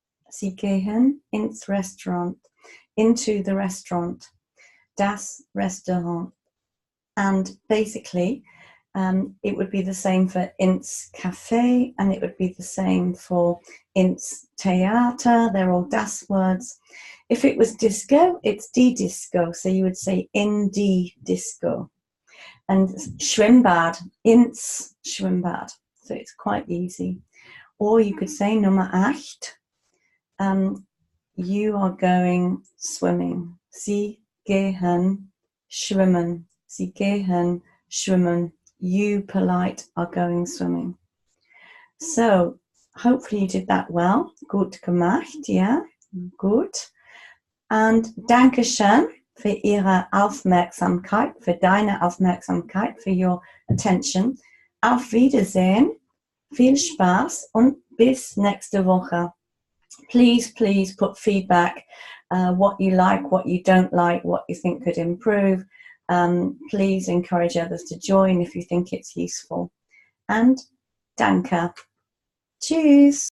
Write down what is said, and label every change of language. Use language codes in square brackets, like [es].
[de] Sie gehen ins Restaurant, [en] into the restaurant, [de] das Restaurant. [en] And basically, it would be the same for ins Café, and it would be the same for ins Theater. They're all das words. If it was disco, it's die Disco. So you would say [de] in die Disco. And Schwimmbad, ins Schwimmbad. [en] So it's quite easy. Or you could say Nummer 8. You are going swimming. [de] Sie gehen schwimmen. Sie gehen schwimmen. [en] You, polite, are going swimming. So hopefully you did that well. [de] Gut gemacht, [en] yeah, good. [de] And Dankeschön für Ihre Aufmerksamkeit, für deine Aufmerksamkeit, [en] for your attention. [de] Auf Wiedersehen, viel Spaß und bis nächste Woche. [en] Please, please put feedback, what you like, what you don't like, what you think could improve. Please encourage others to join if you think it's useful. And danke. Tschüss.